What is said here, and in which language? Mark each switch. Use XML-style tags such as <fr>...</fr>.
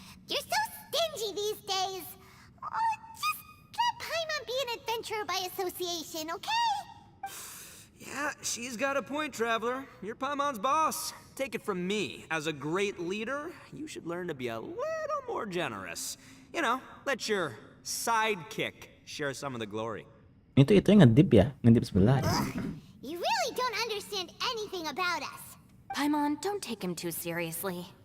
<en>You're so stingy these days. Oh, just let Paimon be an adventurer by association, okay? Yeah, she's got a point, Traveler. You're Paimon's boss. Take it from me. As a great leader, you should learn to be a little more generous. You know, let your sidekick share some of the glory.</en> <id>Itu yang ngedip ya, ngedip sebelah ya.</id> <en>You really don't understand anything about us. Paimon, don't take him too seriously.</en>